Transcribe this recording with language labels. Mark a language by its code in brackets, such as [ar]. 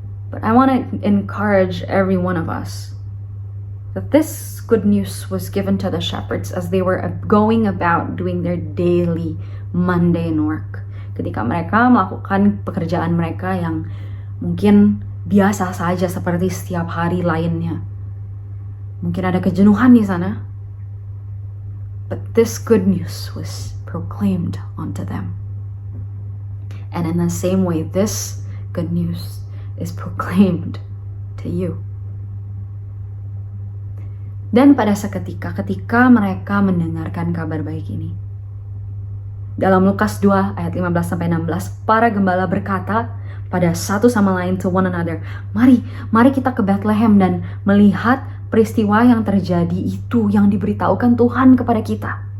[en] But I want to encourage every one of us that this good news was given to the shepherds as they were going about doing their daily mundane work. [id] Ketika mereka melakukan pekerjaan mereka yang mungkin biasa saja seperti setiap hari lainnya. Mungkin ada kejenuhan di sana. [en] But this good news was proclaimed unto them. And in the same way, this good news is proclaimed to you. [id] Dan pada seketika ketika mereka mendengarkan kabar baik ini, dalam Lukas 2 ayat 15-16, para gembala berkata pada satu sama lain, [en] to one another, [id] mari kita ke Bethlehem dan melihat peristiwa yang terjadi itu yang diberitahukan Tuhan kepada kita.